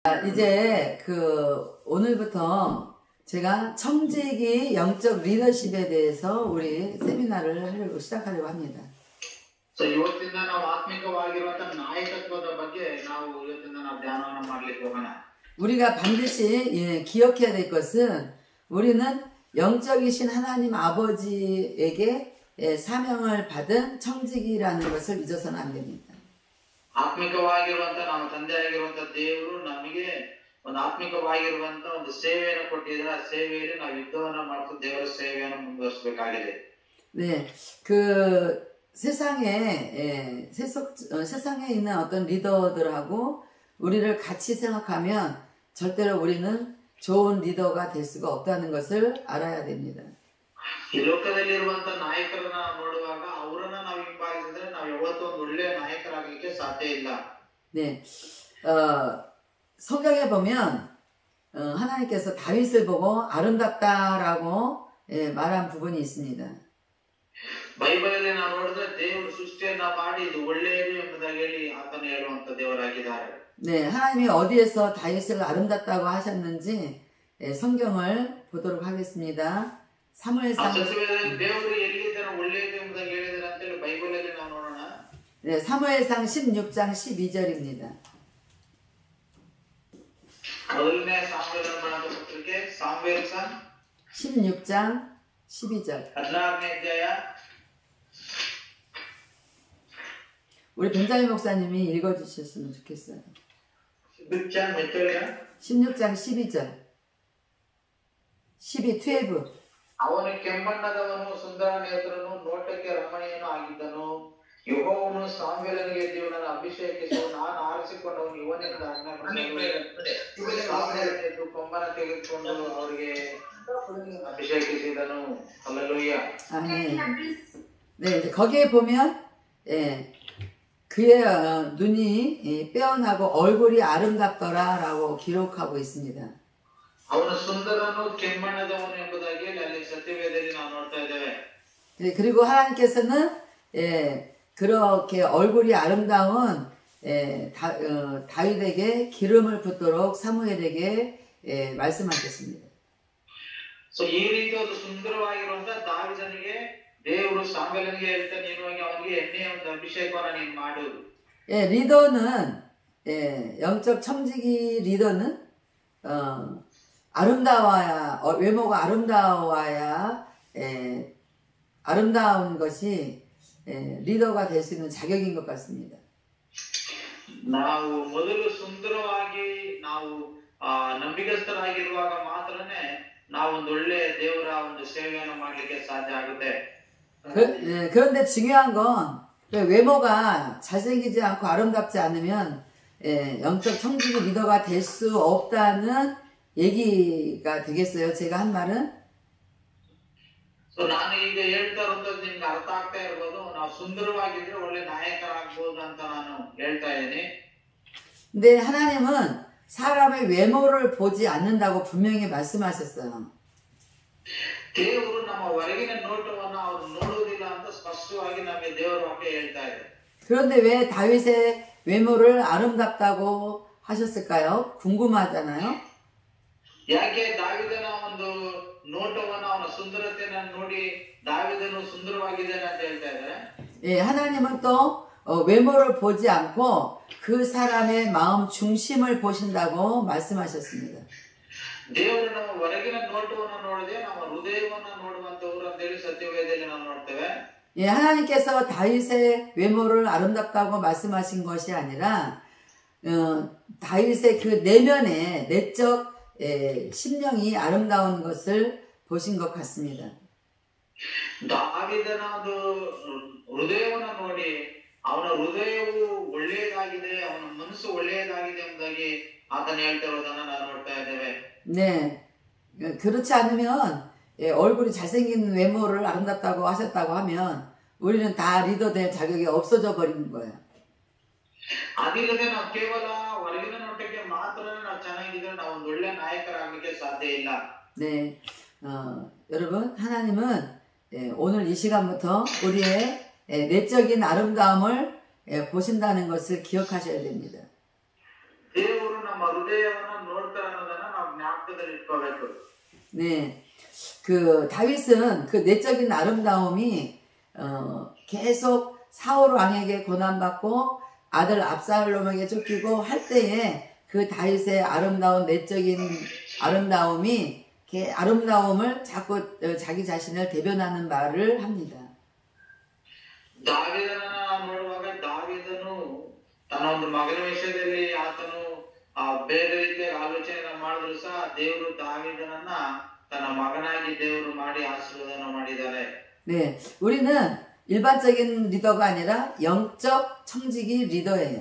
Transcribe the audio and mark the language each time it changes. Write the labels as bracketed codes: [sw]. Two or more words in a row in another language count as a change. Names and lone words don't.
[ko] 이제 오늘부터 제가 청지기 영적 리더십에 대해서 우리 세미나를 시작하려고 합니다. [kn] ಇವತ್ತಿಂದ ನಾವು ಆತ್ಮಿಕವಾಗಿರುವಂತ ನಾಯಕತ್ವದ ಬಗ್ಗೆ ನಾವು ಇವತ್ತಿಂದ ನಾವು ಧ್ಯಾನವನ್ನು ಮಾಡಲಿಕ್ಕೆ ಹೋಗೋಣ. [ko] 우리가 반드시 기억해야 될 것은 우리는 영적이신 하나님 아버지에게 사명을 받은 청지기라는 것을 잊어서는 안 됩니다. [kn] ಆತ್ಮಿಕವಾಗಿರುವಂತ ನಮ್ಮ ತಂದೆಯಾಗಿರುವಂತ ದೇವರು ನಮಗೆ ಒಂದು ಆತ್ಮಿಕವಾಗಿರುವಂತ ಒಂದು ಸೇವೆಯನ್ನು ಕೊಟ್ಟಿದ್ದಾರೆ. ಆ ಸೇವೆಯಲ್ಲಿ ನಾವು ಯುದ್ಧವನ್ನು ಮಾಡ್ತಾ ದೇವರ ಸೇವೆಯನ್ನು ಮುಂದುವರಿಸಬೇಕಾಗಿದೆ. [ko] 네, 세상에 있는 어떤 리더들하고 우리를 같이 생각하면 절대로 우리는 좋은 리더가 될 수가 없다는 것을 알아야 됩니다. [kn] 이 ಲೋಕದಲ್ಲಿರುವಂತ ನಾಯಕರನ್ನ ನೋಡುವಾಗ ಅವರನ್ನ ನಾವು ಹಿಂಬಾಲಿಸಿದ್ರೆ ನಾವು ಯಾವತ್ತೂ ಒಂದು ಒಳ್ಳೆಯ ನಾಯಕರಾಗಲಿಕ್ಕೆ ಸಾಧ್ಯ ಇಲ್ಲ. [ko] 네, 성경에 보면 하나님께서 다윗을 보고 아름답다라고 말한 부분이 있습니다. [kn] ಬೈಬಲಲ್ಲಿ ನಾವು ನೋಡಿದ್ರೆ ದೇವರು ಸೃಷ್ಟಿಯನ್ನ ಮಾಡಿ ಇದು ಒಳ್ಳೆಯದು ಎಂಬುದಾಗಿ ಹೇಳಿ ಆತನು ಹೇಳುವಂತ ದೇವರಾಗಿದ್ದಾರೆ. [ko] 네, 하나님이 어디에서 다윗을 아름답다고 하셨는지 성경을 보도록 하겠습니다. 사무엘상 [kn] ದೇವರು ಎಲ್ಲಿದ್ದಾರೆ ಒಳ್ಳೆಯದು ಎಂಬುದಾಗಿ ಹೇಳಿದ್ದಾರೆ ಅಂತ ಹೇಳಿ ಬೈಬಲಲ್ಲಿ ನಾವು ನೋಡೋಣ. [ko] 네, 사무엘상 16장 12절입니다. [kn] ಮೊದಲನೇ ಸಾಮುವೇಲನ ಬರೆದ ಪತ್ರಿಕೆ ಸಾಮುವೇಲ상 [ko] 16장 12절. [kn] 16ನೇ ಅಧ್ಯಾಯ. [ko] 우리 벤자민 목사님이 읽어주셨으면 좋겠어요. 16장 몇 절이야? 16장 12절. 12. [kn] ಅವನು ಕೆಂಬಣ್ಣದವನು ಸುಂದರ ನೇತ್ರನು ನೋಟಕ್ಕೆ ರಮಣೀಯನು ಆಗಿದ್ದನು. ಯೆಹೋವನು ಸಾಮುವೇಲನಿಗೆ ದೇವರನ್ನು ಅಭಿಷೇಕಿಸಿ ನಾನು ಆರಿಸಿಕೊಂಡವನು ಇವನೆಂದು ಆಜ್ಞಾಪಿಸಿದನು. ಕೊಂಬನ ತೆಗೆದುಕೊಂಡು ಅವರಿಗೆ ಅಭಿಷೇಕಿಸಿದನು. [ko] 할렐루야. 아멘. 네, 거기에 보면 그의 눈이 빼어나고 얼굴이 아름답더라라고 기록하고 있습니다. [kn] ಅವನು ಸುಂದರನು ಕೆಂಬಣ್ಣದವನು ಎಂಬುದಾಗಿ ಅಲ್ಲಿ ಸತ್ಯವೇದದಲ್ಲಿ ನಾವು ನೋಡ್ತಾ ಇದ್ದೇವೆ. [ko] 네, 그리고 하나님께서는 그렇게 얼굴이 아름다운 다윗에게 기름을 붓도록 사무엘에게 말씀하셨습니다. [kn] ಈ ರೀತಿಯಾದ ಸುಂದರವಾಗಿರುವಂತ ದಾವೀದನಿಗೆ ದೇವರು ಸಾಮುವೇಲನಿಗೆ ಹೇಳ್ತಾನೆ, ನೀನು ಹೋಗಿ ಅವನಿಗೆ ಎಣ್ಣೆಯ ಒಂದು ಅಭಿಷೇಕವನ್ನು ನೀನು ಮಾಡು. [ko] 리더는 영적 청지기 리더는 아름다워야 외모가 아름다워야 아름다운 것이 리더가 될 수 있는 자격인 것 같습니다. [kn] ನಾವು ಮೊದಲು ಸುಂದರವಾಗಿ ನಾವು ನಂಬಿಗಸ್ತರಾಗಿರುವಾಗ ಮಾತ್ರನೇ ನಾವು ಒಂದು ಒಳ್ಳೆಯ ದೇವರ ಒಂದು ಸೇವೆಯನ್ನು ಮಾಡಲಿಕ್ಕೆ ಸಾಧ್ಯ ಆಗುತ್ತೆ. [ko] 그런데 중요한 건 외모가 잘생기지 않고 아름답지 않으면 영적 청지기 리더가 될 수 없다는 얘기가 되겠어요. 제가 한 말은. [kn] ನಾನು ಈಗ ಹೇಳ್ತಾ ಇರೋದು ನಿಮ್ಗೆ ಅರ್ಥ ಆಗ್ತಾ ಇರ್ಬೋದು. ನಾವು ಸುಂದರವಾಗಿದ್ರೆ ಒಳ್ಳೆ ನಾಯಕರಾಗಬಹುದು ಅಂತ ನಾನು ಹೇಳ್ತಾ ಇದ್ದೀನಿ. [ko] 근데 하나님은 사람의 외모를 보지 않는다고 분명히 말씀하셨어요. [kn] ದೇವರು ನಮ್ಮ ಹೊರಗಿನ ನೋಟವನ್ನು ಅವರು ನೋಡುವುದಿಲ್ಲ ಅಂತ ಸ್ಪಷ್ಟವಾಗಿ ನಮಗೆ ದೇವರ ವಾಕ್ಯ ಹೇಳ್ತಾ ಇದೆ. [ko] 그런데 왜 다윗의 외모를 아름답다고 하셨을까요? 궁금하잖아요. [kn] ಯಾಕೆ ದಾವೀದನ ಒಂದು ನೋಟವನ್ನು ಅವನ ಸುಂದರತೆಯನ್ನು ನೋಡಿ ದಾವೀದನು ಸುಂದರವಾಗಿದ್ದಾನೆ ಅಂತ ಹೇಳ್ತಾ ಇದ್ದಾರೆ. [ko] 예, 하나님은 또 외모를 보지 않고 그 사람의 마음 중심을 보신다고 말씀하셨습니다. [kn] ದೇವರು ನಮ್ಮ ಹೊರಗಿನ ನೋಟವನ್ನು ನೋಡದೆ ನಮ್ಮ ಹೃದಯವನ್ನು ನೋಡುವಂತವರು ಅಂತ ಹೇಳಿ ಸತ್ಯವೇದದಲ್ಲಿ ನಾವು ನೋಡ್ತೇವೆ. [ko] 예, 하나님께서 다윗의 외모를 아름답다고 말씀하신 것이 아니라 다윗의 그 내면의 내적 심령이 아름다운 것을 보신 것 같습니다. [kn] ದಾವೀದನ ಒಂದು ಹೃದಯವನ್ನು ನೋಡಿ ಅವನ ಹೃದಯವು ಒಳ್ಳೆಯದಾಗಿದೆ, ಅವನ ಮನಸ್ಸು ಒಳ್ಳೆಯದಾಗಿದೆ ಎಂಬುದಾಗಿ ಆತನ ಹೇಳ್ತಾ ಇರೋದನ್ನ ನಾವು ನೋಡ್ತಾ ಇದ್ದೇವೆ. [ko] 네, 그렇지 않으면 얼굴이 잘생긴 외모를 아름답다고 하셨다고 하면 우리는 다 리더 될 자격이 없어져 버리는 거예요. [kn] ಅದಿಲ್ಲದೆ ನಾವು ಕೇವಲ ಹೊರಗಿನ ನೋಟಕ್ಕೆ ಮಾತ್ರ ನಾವು ಚೆನ್ನಾಗಿದ್ರೆ ನಾವು ಒಂದು ಒಳ್ಳೆ ನಾಯಕರಾಗಲಿಕ್ಕೆ ಸಾಧ್ಯ ಇಲ್ಲ. [ko] 네, 여러분, 하나님은 오늘 이 시간부터 우리의 내적인 아름다움을 보신다는 것을 기억하셔야 됩니다. [kn] ದೇವರು ನಮ್ಮ ಹೃದಯವನ್ನ ನೋಡ್ತಾರೆ ಅನ್ನೋದನ್ನ ನಾವು ಜ್ಞಾಪಕದಲ್ಲಿ ಇಟ್ಕೋಬೇಕು. [ko] 네, 그 다윗은 그 내적인 아름다움이 계속 사울 왕에게 고난받고 아들 압살롬에게 쫓기고 할 때에 그 다윗의 아름다운 내적인 아름다움을 자꾸 자기 자신을 대변하는 말을 합니다. [kn] ದಾವೀದನನ್ನ ನಾವು ನೋಡುವಾಗ ದಾವೀದನು ತನ್ನ ಒಂದು ಮಗನ ವಿಷಯದಲ್ಲಿ ಆತನು ಬೇರೆ ರೀತಿಯಾಗಿ ಆಲೋಚನೆ ಮಾಡಿದ್ರು ಸಹ ದೇವರು ದಾವೀದನನ್ನ ತನ್ನ ಮಗನಾಗಿ ದೇವರು ಮಾಡಿ ಆಶೀರ್ವಾದನ ಮಾಡಿದ್ದಾರೆ. [ko] 네, 우리는 일반적인 리더가 아니라 영적 청지기 리더예요.